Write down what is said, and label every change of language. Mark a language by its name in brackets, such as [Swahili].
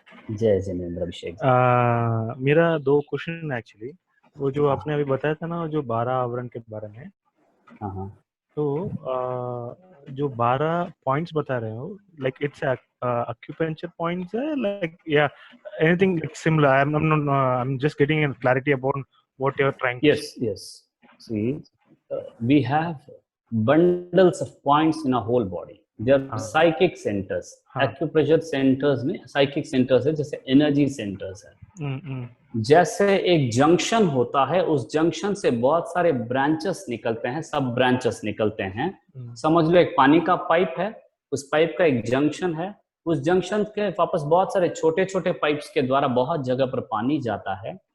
[Hindi] जय जिनेन्द्र। अभिषेक जी, मेरा 2 question actually, वो जो आपने अभी बताया था ना जो 12 आवरण के बारे में, हाँ, तो जो 12 पॉइंट्स बता रहे हो, लाइक इट्स acupuncture points है, [English] like yeah, anything like similar? I'm just getting a clarity about what you're trying to say. yes. See, we have bundles of points in our whole body. They are psychic centers. [Hindi] acupressure centers में psychic centers है, जैसे energy centers है। जैसे एक junction होता है, उस junction से बहुत सारे ब्रांचेस निकलते हैं, सब ब्रांचेस निकलते हैं। समझ लो एक पानी का पाइप है, उस पाइप का एक जंक्शन है, उस जंक्शन के वापस बहुत सारे छोटे छोटे पाइप्स के द्वारा बहुत जगह पर पानी जाता है।